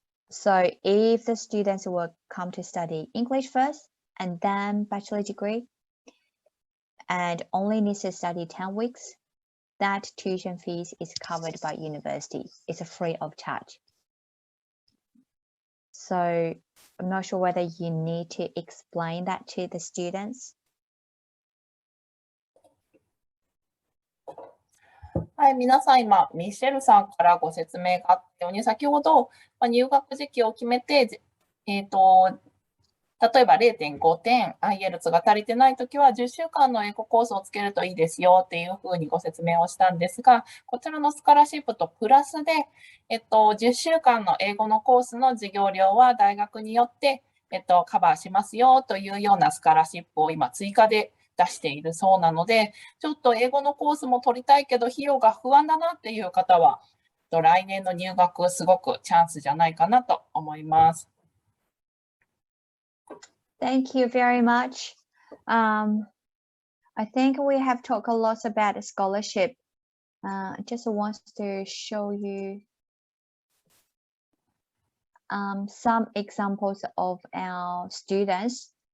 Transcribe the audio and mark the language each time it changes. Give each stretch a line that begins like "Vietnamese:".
English: So if the students will come to study English first and then bachelor degree and only needs to study 10 weeks, that tuition fees is covered by university. It's free of charge. So I'm not sure whether you need to explain that to the students.
Japanese: はい、皆さん今、ミシェルさんからご説明があったように、先ほど、入学時期を決めて、例例えば0.5点 IELTS が足りてないときは10週間の英語コースをつけるといいですよっていうふうにご説明をしたんですが、こちらのスカラシップとプラスで、10週間の英語のコースの授業料は大学によって、カバーしますよというようなスカラシップを今追加で出しているそうなので、ちょっと英語のコースも取りたいけど費用が不安だなっていう方は、来年の入学すごくチャンスじゃないかなと思います。
English: Thank you very much. I think we have talked a lot about scholarship. Just want to show you some examples of our students.